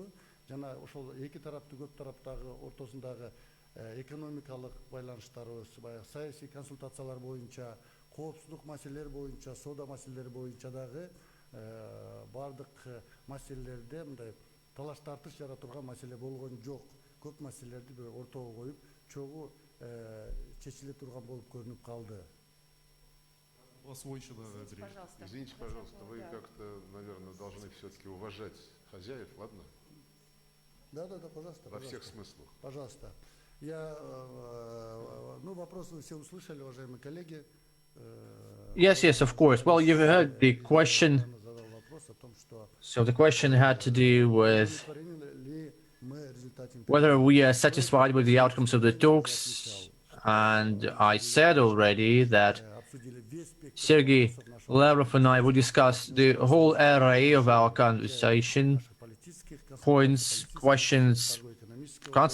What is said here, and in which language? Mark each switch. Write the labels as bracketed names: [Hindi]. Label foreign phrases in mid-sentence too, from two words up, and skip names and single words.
[Kyrgyz] Жана ошол эки тараптуу көп тараптагы ортосундагы экономикалык байланыштарыбыз, баягы саясий консультациялар боюнча, коопсуздук маселелери боюнча, соода маселелери боюнча дагы баардык маселелерде мындай талаш тартыш жаратурган маселе болгон жок. көп маселелерди бир ортого коюп чогуу чечиле турган болуп көрүнүп калды. [Russian] Извините, пожалуйста, вы как-то, наверное, должны все-таки уважать хозяев, ладно? Да, пожалуйста. Во всех смыслах. Пожалуйста. Вопрос вы все услышали, уважаемые коллеги. [English] Yes, of course. Well, you've heard the question. So the question had to do with whether we are satisfied with the outcomes of the talks. And I said already that Sergei Lavrov and I will discuss the whole array of our conversation, points, questions, consultations.